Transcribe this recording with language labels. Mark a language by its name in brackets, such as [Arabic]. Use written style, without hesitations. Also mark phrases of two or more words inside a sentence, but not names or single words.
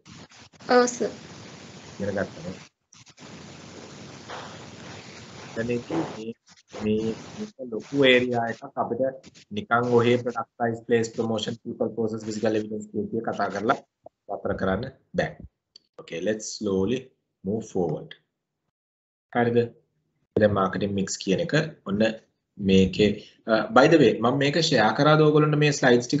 [Sinhala] ඔව් සර්. ඉගෙන ගත්තා නේ. දැන් මේ ලොකු ඒරියා එකක් අපිට නිකන් ඔහේ [English] products place promotion people process physical evidence [Sinhala] කියන කතා කරලා වතර කරන්න බෑ. [English] Okay, let's slowly move forward. [Sinhala] හරිද? දැන් [English] marketing mix [Sinhala] කියන එක ඔන්න මේකේ [English] by the way [Sinhala] මම මේක ෂෙයා කරාද ඔයගොල්ලන්ට මේ ස්ලයිඩ්ස් ටික?